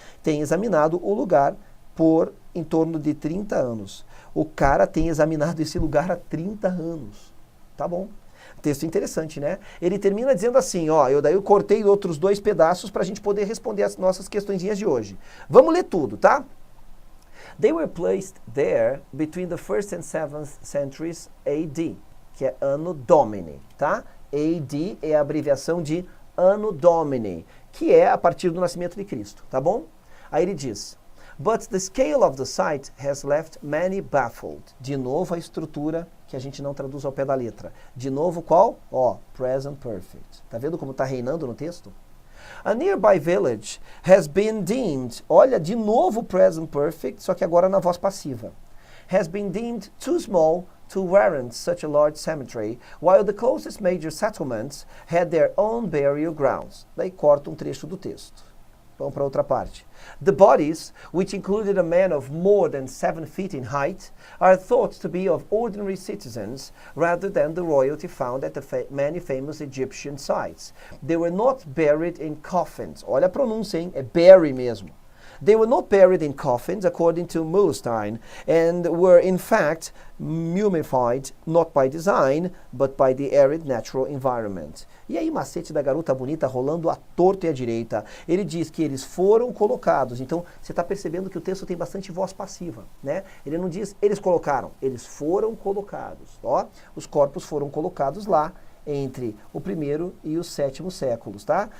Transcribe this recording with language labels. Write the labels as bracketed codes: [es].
[pt] Tem examinado o lugar por em torno de 30 anos. O cara tem examinado esse lugar há 30 anos, tá bom? Texto interessante, né? Ele termina dizendo assim, eu cortei outros 2 pedaços para a gente poder responder as nossas questõezinhas de hoje. Vamos ler tudo, tá? [en] They were placed there between the 1st and 7th centuries AD, [pt] que é Anno Domini, tá? AD é a abreviação de Anno Domini, que é a partir do nascimento de Cristo, tá bom? Aí ele diz, [en] but the scale of the site has left many baffled. [pt] De novo a estrutura que a gente não traduz ao pé da letra. De novo qual? Present perfect. Tá vendo como tá reinando no texto? [en] A nearby village has been deemed, [pt] olha, de novo present perfect, só que agora na voz passiva. [en] Has been deemed too small to warrant such a large cemetery, while the closest major settlements had their own burial grounds. [pt] Daí corta um trecho do texto. Vamos para outra parte. [en] The bodies, which included a man of more than 7 feet in height, are thought to be of ordinary citizens rather than the royalty found at the many famous Egyptian sites. They were not buried in coffins. [pt] Olha a pronúncia, hein? É bury mesmo. [en] They were not buried in coffins, according to Muhlestein, and were in fact mummified not by design, but by the arid natural environment. [pt] E aí, macete da garota bonita rolando à torta e à direita. Ele diz que eles foram colocados. Então, você está percebendo que o texto tem bastante voz passiva, né? Ele não diz, eles colocaram, eles foram colocados. Os corpos foram colocados lá entre o 1º e o 7º séculos, tá?